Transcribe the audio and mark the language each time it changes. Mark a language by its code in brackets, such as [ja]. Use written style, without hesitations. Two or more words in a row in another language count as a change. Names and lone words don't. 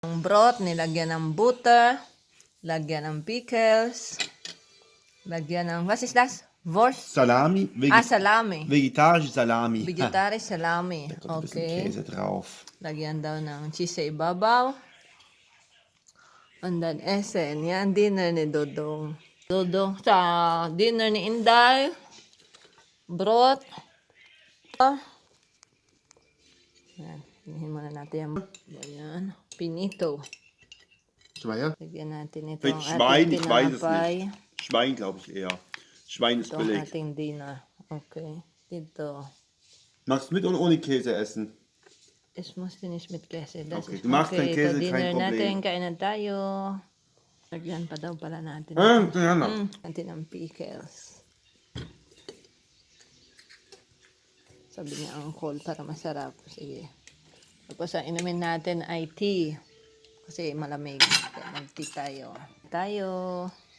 [tl] Ang broth, nilagyan ng butter, lagyan ng pickles, lagyan ng, [en] was is that? [de] Wurst? Salami. Salami. Vegetarische Salami. Vegetarisch salami. Da kommt ein bisschen [en] Okay. [de] Käse drauf. [tl] Lagyan daw ng cheese sa ibabaw. [en] And then, [tl] esen. Yan, dinner ni Dodong. Dodong sa dinner ni Inday. Broth. Yan. Hinihin muna natin yan. Yan. Pinito. [de] Schwein? [tl] Lagyan natin ito [de] Mit [tl] ang [de] Schwein, [tl] ating [de] ich weiß es [tl] tinapay. [de] nicht. Schwein glaube ich eher. Schwein ist [tl] Ito ang [de] billig. [tl] ating dinner. Okay. Dito. [de] Magst du mit oder ohne Käse essen? Es muss nicht mit Käse. Das [en] Okay, [de] ist du magst keinen Käse, [tl] dinner [de] kein Problem. [tl] natin, kainan tayo. Lagyan pa daw pala natin. Yan na. Natin ang pickles. Sabi niya ang cold para masarap. Sige. Tapos ang inumin natin ay tea. Kasi malamig. Kaya mag-tea tayo.